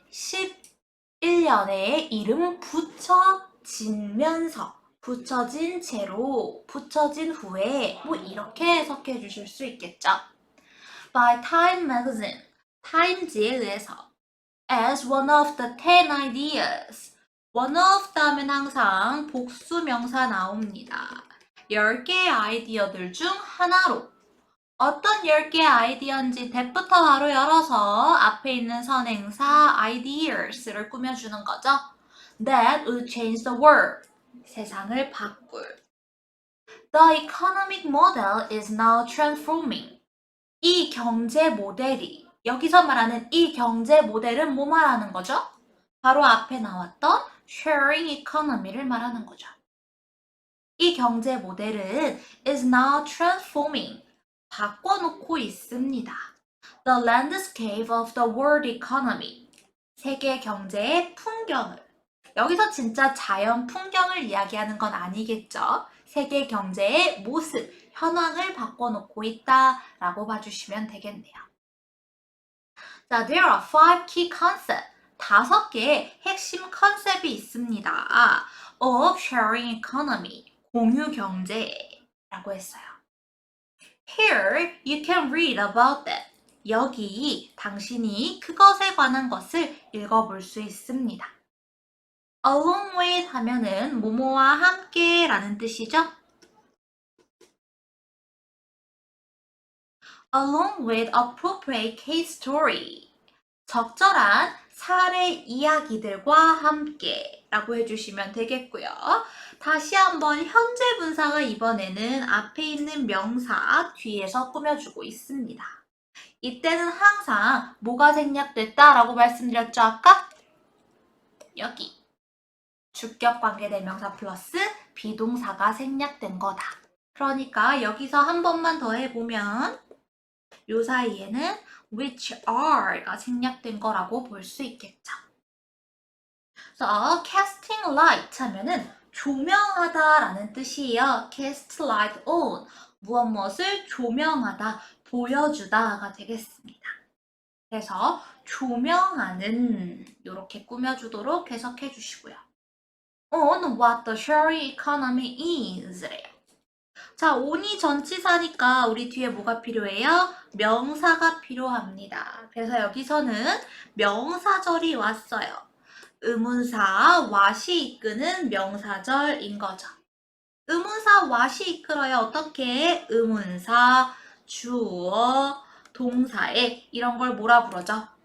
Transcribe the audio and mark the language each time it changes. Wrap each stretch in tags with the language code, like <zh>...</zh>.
<ko>2011년에 이름 붙여지면서 붙여진 채로 붙여진 후에 뭐 이렇게 해석해 주실 수 있겠죠.</ko> <en>By Time Magazine,</en> <ko>타임즈에 의해서</ko> <en>as one of the 10 ideas.</en> <ko>one of 다음엔 항상 복수 명사 나옵니다. 10개의 아이디어들 중 하나로 어떤 10개의 아이디어인지 that부터 바로 열어서 앞에 있는 선행사 ideas를 꾸며주는 거죠.</ko> <en>That would change the world.</en> <ko>세상을 바꿀.</ko> <en>The economic model is now transforming.</en> <ko>이 경제 모델이 여기서 말하는 이 경제 모델은 뭐 말하는 거죠? 바로 앞에 나왔던 sharing economy를 말하는 거죠. 이 경제 모델은</ko> <en>is now transforming.</en> <ko>바꿔놓고 있습니다.</ko> <en>The landscape of the world economy.</en> <ko>세계 경제의 풍경을. 여기서 진짜 자연 풍경을 이야기하는 건 아니겠죠. 세계 경제의 모습, 현황을 바꿔놓고 있다라고 봐주시면 되겠네요.</ko> <en>자, there are 5 key concepts.</en> <ko>5개의 핵심 컨셉이 있습니다.</ko> <en>of sharing economy,</en> <ko>공유 경제라고 했어요.</ko> <en>Here you can read about that.</en> <ko>여기 당신이 그것에 관한 것을 읽어볼 수 있습니다.</ko> <en>along with</en> <ko>하면은 뭐뭐와 함께 라는 뜻이죠.</ko> <en>along with appropriate case story.</en> <ko>적절한 사례 이야기들과 함께 라고 해주시면 되겠고요. 다시 한번 현재 분사가 이번에는 앞에 있는 명사 뒤에서 꾸며주고 있습니다. 이때는 항상 뭐가 생략됐다 라고 말씀드렸죠 아까? 여기 주격 관계대명사 플러스 비동사가 생략된 거다. 그러니까 여기서 한 번만 더 해보면 요 사이에는</ko> <en>which are</en> <ko>가 생략된 거라고 볼 수 있겠죠. 그래서</ko> <en>casting light</en> <ko>하면은 조명하다 라는 뜻이에요.</ko> <en>cast light on,</en> <ko>무엇을 조명하다, 보여주다가 되겠습니다. 그래서 조명하는 이렇게 꾸며주도록 해석해 주시고요.</ko> <en>on what the sharing economy is 래요.</en> <ko>자, on이 전치사니까 우리 뒤에 뭐가 필요해요? 명사가 필요합니다. 그래서 여기서는 명사절이 왔어요. 의문사 what이 이끄는 명사절인 거죠. 의문사 what이 이끌어요. 어떻게? 의문사, 주어, 동사에 이런 걸 뭐라 부르죠?</ko>